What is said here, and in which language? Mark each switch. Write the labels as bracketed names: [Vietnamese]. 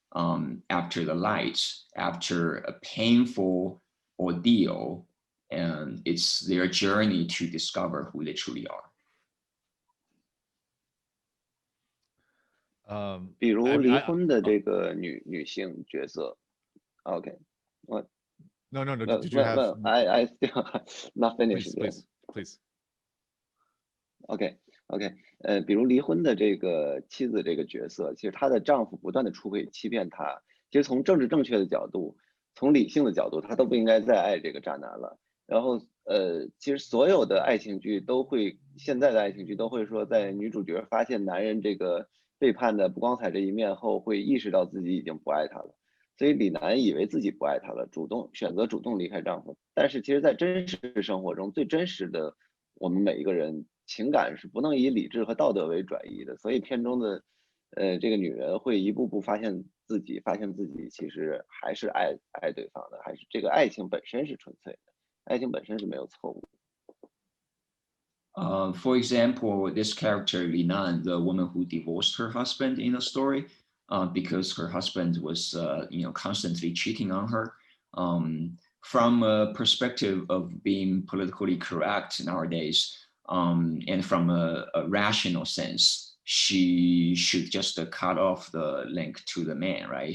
[English] After the light, after a painful ordeal, and it's their journey to discover who they truly are. [Chinese] 比如 [English] I mean, [Chinese] 离婚的这个女性角色。 [English] Okay, what? No. Well, Did you have? well, I still not finished yet. Please. [Chinese] OK，比如离婚的这个妻子这个角色，其实她的丈夫不断的出轨欺骗她。其实从政治正确的角度，从理性的角度，他都不应该再爱这个渣男了。然后其实所有的爱情剧都会，现在的爱情剧都会说，在女主角发现男人这个背叛的不光彩这一面后，会意识到自己已经不爱他了。所以李楠以为自己不爱他了，选择主动离开丈夫。但是其实，在真实生活中，最真实的我们每一个人情感是不能以理智和道德为转移的。所以片中的这个女人会一步步发现自己其实还是爱对方的，还是这个爱情本身是纯粹的，爱情本身是没有错误。 [English] For example, this character Linan, the woman who divorced her husband in the story, because her husband was, constantly cheating on her. From a perspective of being politically correct nowadays, and from a rational sense, she should just cut off the link to the man, right?